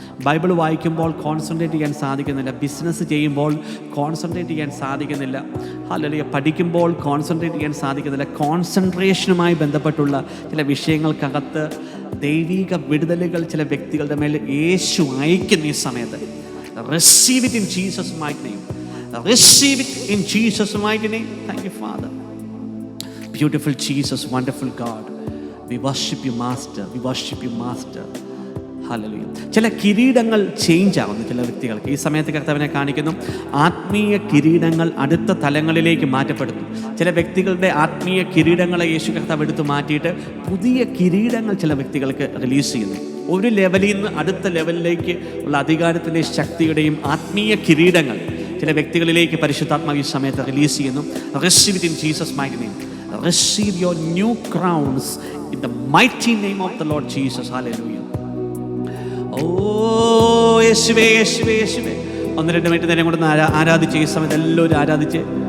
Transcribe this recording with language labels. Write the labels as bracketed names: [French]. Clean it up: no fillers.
[Malayalam] Bible വായിക്കുമ്പോൾ concentrate ചെയ്യാൻ സാധിക്കുന്നില്ല, ബിസിനസ് ചെയ്യുമ്പോൾ കോൺസെൻട്രേറ്റ് ചെയ്യാൻ സാധിക്കുന്നില്ല, അല്ലെങ്കിൽ പഠിക്കുമ്പോൾ കോൺസെൻട്രേറ്റ് ചെയ്യാൻ സാധിക്കുന്നില്ല. കോൺസെൻട്രേഷനുമായി ബന്ധപ്പെട്ടുള്ള ചില വിഷയങ്ങൾക്കകത്ത് ദൈവിക വിടുതലുകൾ ചില വ്യക്തികളുടെ മേൽ യേശു അയക്കുന്ന ഈ സമയത്ത്. [English] Receive it in Jesus' mighty name. Receive it in Jesus' mighty name. Thank you, Father. Beautiful Jesus, wonderful God. We worship you, Master. We worship you, Master. Hallelujah. [Malayalam] ചില കിരീടങ്ങൾ ചേഞ്ച് ആവുന്നു ചില വ്യക്തികൾക്ക് ഈ സമയത്ത്. കർത്താവിനെ കാണിക്കുന്നു, ആത്മീയ കിരീടങ്ങൾ അടുത്ത തലങ്ങളിലേക്ക് മാറ്റപ്പെടുന്നു. ചില വ്യക്തികളുടെ ആത്മീയ കിരീടങ്ങളെ യേശു കർത്താവ് എടുത്തു മാറ്റിയിട്ട് പുതിയ കിരീടങ്ങൾ ചില വ്യക്തികൾക്ക് റിലീസ് ചെയ്യുന്നു. ഒരു ലെവലിൽ നിന്ന് അടുത്ത ലെവലിലേക്ക് ഉള്ള അധികാരത്തിൻ്റെ ശക്തിയുടെയും ആത്മീയ കിരീടങ്ങൾ ചില വ്യക്തികളിലേക്ക് പരിശുദ്ധാത്മാവ് ഈ സമയത്ത് റിലീസ് ചെയ്യുന്നു. [English] Receive it in Jesus' mighty name. Receive your new crowns in the mighty name of the Lord Jesus. Hallelujah. [Malayalam] Oh, യേശുവേ, യേശുവേ, യേശുവേ. 1-2 മിനിറ്റ് നേരം കൊണ്ട് ആരാധിച്ച് ഈ സമയത്ത് എല്ലാവരും ആരാധിച്ച്.